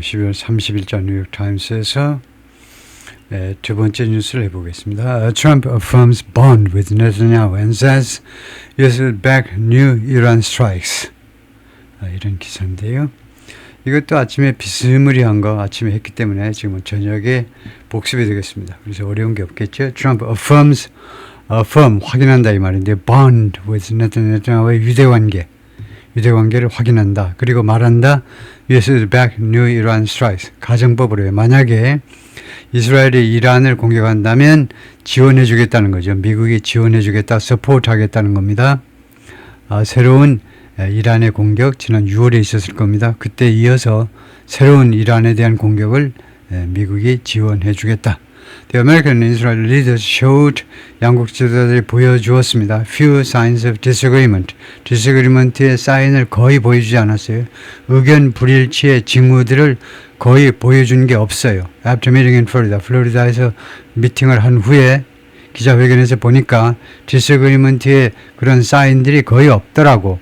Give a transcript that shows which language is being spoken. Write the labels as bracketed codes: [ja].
[ko] 12월 30일자 뉴욕타임스에서 두 번째 뉴스를 해보겠습니다. [en] Trump affirms bond with Netanyahu and says US will back new Iran strikes. [ko] 이런 기사인데요. 이것도 아침에 비스무리한 거 아침에 했기 때문에 지금 저녁에 복습이 되겠습니다. 그래서 어려운 게 없겠죠. [en] Trump affirms, affirm, [ko] 확인한다 이 말인데 [en] bond with Netanyahu [ko] 의 유대관계를 확인한다. 그리고 말한다. [en] US is back new Iran strikes. [ko] 가정법으로요. 만약에 이스라엘이 이란을 공격한다면 지원해 주겠다는 거죠. 미국이 지원해 주겠다, 서포트 하겠다는 겁니다. 새로운 이란의 공격 지난 6월에 있었을 겁니다. 그때 이어서 새로운 이란에 대한 공격을 미국이 지원해 주겠다. [en] The American and Israeli leaders showed [ko] 양국 지도자들이 보여주었습니다. [en] Few signs of disagreement. [ko] disagreement의 사인을 거의 보여주지 않았어요. 의견 불일치의 징후들을 거의 보여준 게 없어요. [en] After meeting in Florida, [ko] 플로리다에서 미팅을 한 후에 기자회견에서 보니까 disagreement의 그런 사인들이 거의 없더라고.